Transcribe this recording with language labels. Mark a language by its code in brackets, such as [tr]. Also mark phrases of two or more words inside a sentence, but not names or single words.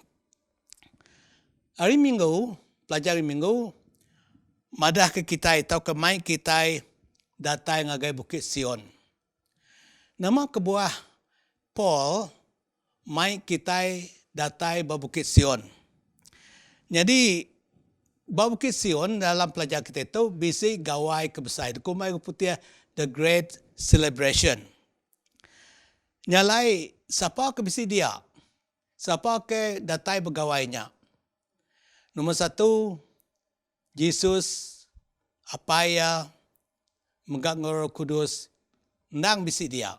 [iba] Hari Minggu, pelajar hari Minggu, madah ke kita, tahu ke mai kita datang ngagai Bukit Sion. Nama kebuah Paul, mai kita datang ke Bukit Sion. Jadi, Bukit Sion dalam pelajar kita itu bisi gawai kebesar. Kumai putih [en] the great celebration. [iba] Nyalai siapa ke bisi dia? Siapa ke datai begawainya? Nombor 1, Yesus apa ya megak Roh Kudus nang bisi dia.